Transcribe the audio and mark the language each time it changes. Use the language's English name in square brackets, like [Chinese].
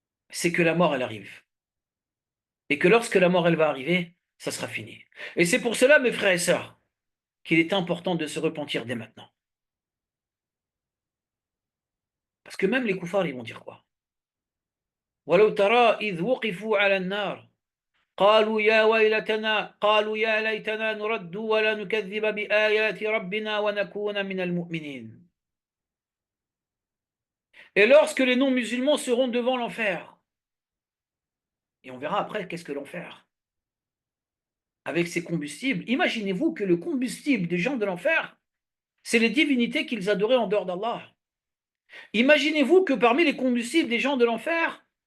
[French] C'est que la mort, elle arrive. Et que lorsque la mort, elle va arriver, ça sera fini. Et c'est pour cela, mes frères et sœurs, qu'il est important de se repentir dès maintenant. Parce que même les koufars, ils vont dire quoi? [Arabic] وَلَوْ تَرَى إِذْ وُقِفُوا عَلَى النَّارِ قالوا يا ويلتنا قالوا يا ليتنا نرد ولا نكذب بآيات ربنا ونكون من المؤمنين. [French] Et lorsque les non-musulmans seront devant l'enfer, et on verra après qu'est-ce que l'enfer, avec ses combustibles, imaginez-vous que le combustible des gens de l'enfer, c'est les divinités qu'ils adoraient en dehors d'Allah. Imaginez-vous que parmi les combustibles des gens de l'enfer,